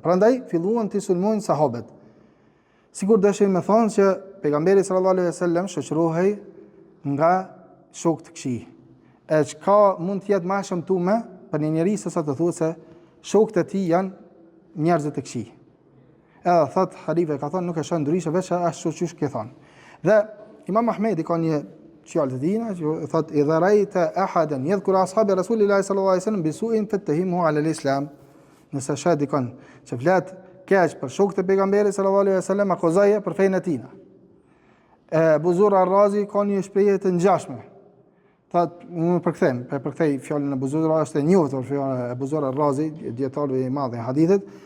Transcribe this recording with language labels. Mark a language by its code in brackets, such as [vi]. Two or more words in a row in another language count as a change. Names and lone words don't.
[sq] Prandaj filluan të sulmojnë sahabët. Sigur dëshin me thonë që pejgamberi [ar] صلى الله عليه وسلم [sq] shoqërohej nga shokë të këqij. E çka mund të jetë më shëmtuar për një njerëz se sa të thuhet se shokët e tij janë njerëz të këqij. Edhe thot halife ka thonë nuk e shoh ndryshe veç ashtu siç ke thonë. Dhe Imam Ahmedi ka një fjalë të dina që thot [ar] إذا رأيت أحدا يذكر أصحاب رسول الله صلى الله عليه وسلم بسوء فاتهمه على الإسلام. [sq] Nëse sheh dikon që flet keq për shokët e pejgamberit [ar] صلى الله عليه وسلم, [sq] akuzoje për fenë e tina. Abu Zur ar-Razi ka një shprehje të ngjashme. Thot, unë përkthej fjalën e Abu Zur, është e njohur fjala e Abu Zur ar-Razi, dietar i madh i hadithit.